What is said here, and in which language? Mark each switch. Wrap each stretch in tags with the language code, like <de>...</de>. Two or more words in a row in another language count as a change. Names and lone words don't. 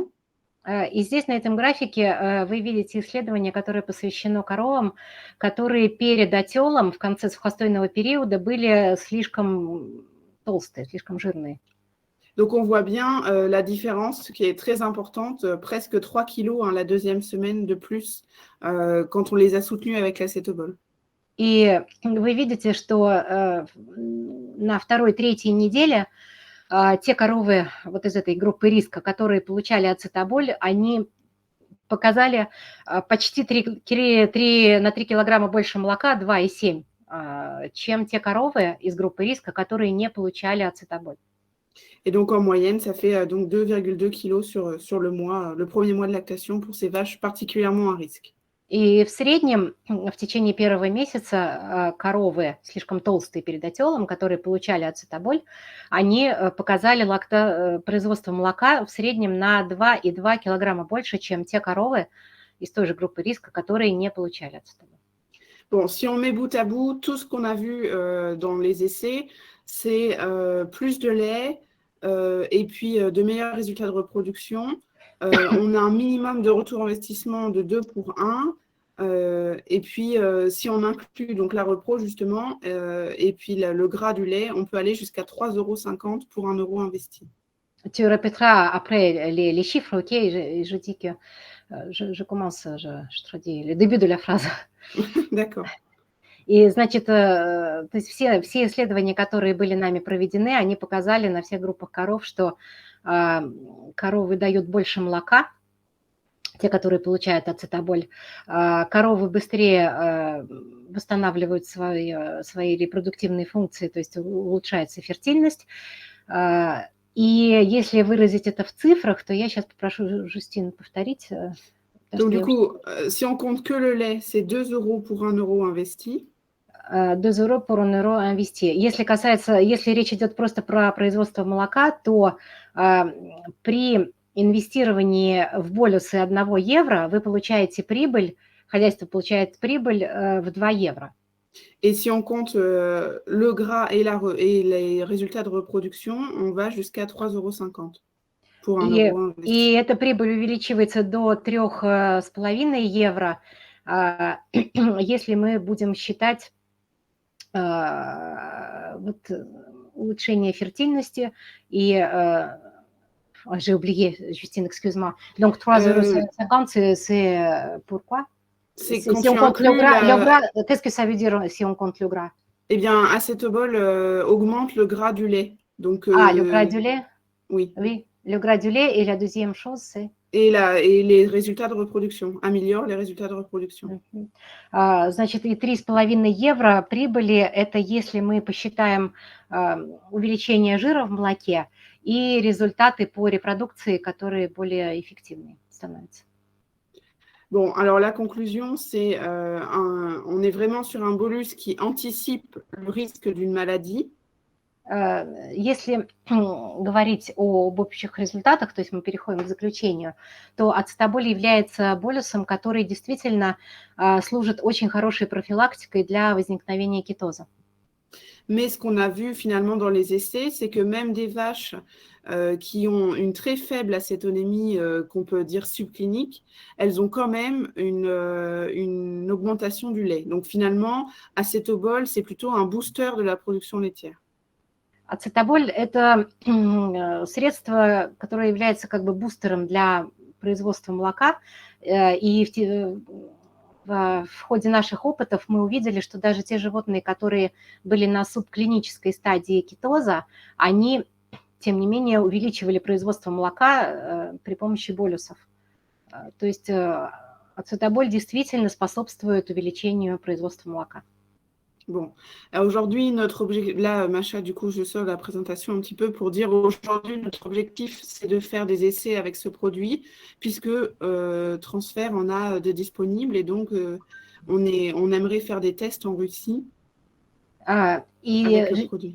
<ru>И здесь на этом графике вы видите исследование, которое посвящено коровам, которые перед отелом в конце сухостойного периода были слишком толстые, слишком жирные.</ru> <fr>Donc, on voit bien la différence qui est très importante, presque 3 kilos la 2e semaine de plus quand on les a soutenus avec l'acétobol.</fr> <ru>И вы видите, что на 2-3 неделе те коровы вот из этой группы риска, которые получали ацетаболь, они показали почти 3 килограмма больше молока, 2,7, чем те коровы из группы риска, которые не получали ацетаболь.</ru> <fr>Et donc, en moyenne, ça fait donc 2,2 kilos sur le mois, le premier mois de lactation pour ces vaches particulièrement à risque.</fr> <ru>И в среднем в течение первого месяца коровы, слишком толстые перед отелом, которые получали ацетаболь, они показали производство молока в среднем на 2,2 килограмма больше, чем те коровы из той же группы риска, которые не получали ацетаболь.</ru> <fr>Bon, si on met bout à bout, tout ce qu'on a vu dans les essais, c'est plus de lait et puis de meilleurs résultats de reproduction. On a un minimum de retour investissement de 2 pour 1. Et puis, si on inclut donc la repro, justement, et puis le gras du lait, on peut aller jusqu'à 3,50 € pour 1 € investi. Tu répéteras après les chiffres, ok? Je dis que je commence, je traduis le début de la phrase. D'accord.</fr> <ru>И, значит, то есть все исследования, которые были нами проведены, они показали на всех группах коров, что коровы дают больше молока, те, которые получают ацетаболь, коровы быстрее восстанавливают свои репродуктивные функции, то есть улучшается фертильность. И если выразить это в цифрах, то я сейчас попрошу Жюстину повторить.</ru> <fr>Donc, du coup, si on compte que le lait, c'est 2 € pour 1 € investi. 2 € pour 1 € investi.</fr> <ru>Если речь идет просто про производство молока, то при инвестировании в болюсы 1 евро вы получаете прибыль, хозяйство получает прибыль в 2 евро.</ru> <fr>Et si on compte le gras et les résultats de reproduction, on va jusqu'à 3,50 € pour 1 € investi.</fr> <ru>И эта прибыль увеличивается до 3,5 евро, если мы будем считать вот улучшение фертильности и</ru> <fr>j'ai oublié, Justine, excuse-moi. Donc 3,50 €, c'est pourquoi? C'est Si quand on tu compte le inclus gras, qu'est-ce que ça veut dire si on compte le gras? Eh bien, acétobol augmente le gras du lait. Donc, le gras du lait? Oui. Oui, le gras du lait. Et la deuxième chose, c'est? Et les résultats de reproduction, améliore les résultats de reproduction.</fr> <ru>Значит, и 3,5 евро прибыли – это если мы посчитаем увеличение жира в молоке и результаты по репродукции, которые более эффективные становятся.</ru> <fr>Bon, alors la conclusion, c'est on est vraiment sur un bolus qui anticipe le risque d'une maladie.</fr> <ru>Если говорить об общих результатах, то есть мы переходим к заключению, то ацетаболь является болюсом, который действительно служит очень хорошей профилактикой для возникновения кетоза.</ru> <fr>Mais ce qu'on a vu finalement dans les essais, c'est que même des vaches qui ont une très faible acétonémie, qu'on peut dire subclinique, elles ont quand même une augmentation du lait. Donc finalement, acétobol, c'est plutôt un booster de la production laitière.</fr> <ru>Ацетаболь – это средство, которое является как бы бустером для производства молока. И в ходе наших опытов мы увидели, что даже те животные, которые были на субклинической стадии кетоза, они, тем не менее, увеличивали производство молока при помощи болюсов. То есть ацетаболь действительно способствует увеличению производства молока.</ru> <fr>Bon, aujourd'hui, notre objectif, là, Macha, du coup, je sors la présentation un petit peu pour dire aujourd'hui, notre objectif, c'est de faire des essais avec ce produit, puisque Transfert en a de disponibles et donc on aimerait faire des tests en Russie avec le produit.</fr>